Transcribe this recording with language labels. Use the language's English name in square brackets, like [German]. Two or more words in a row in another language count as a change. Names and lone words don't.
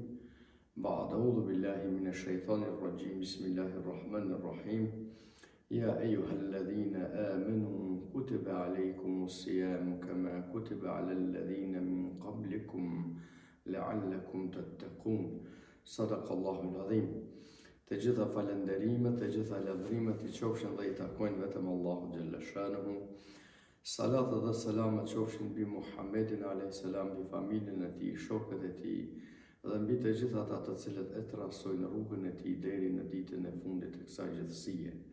[Arabic] بعد أعوذ بالله من الشيطان الرجيم. Bismillahirrahmanirrahim. يا أيها الذين آمنوا كتب عليكم الصيام كما كتب على الذين من قبلكم لعلكم تتقون صدق الله العظيم. [Albanian] Të gjitha falënderimet, të gjitha lavdrimet i qofshin dhe i takojnë vetëm Allahu [Arabic] جل شأنه. [Albanian] Salat dhe selamet qofshin mbi Muhammedin a.s. mbi familjen e tij, shokët e tij dhe mbi të gjitha ata të cilët e trasojnë rrugën e tij deri në ditën e fundit të kësaj gjithësie.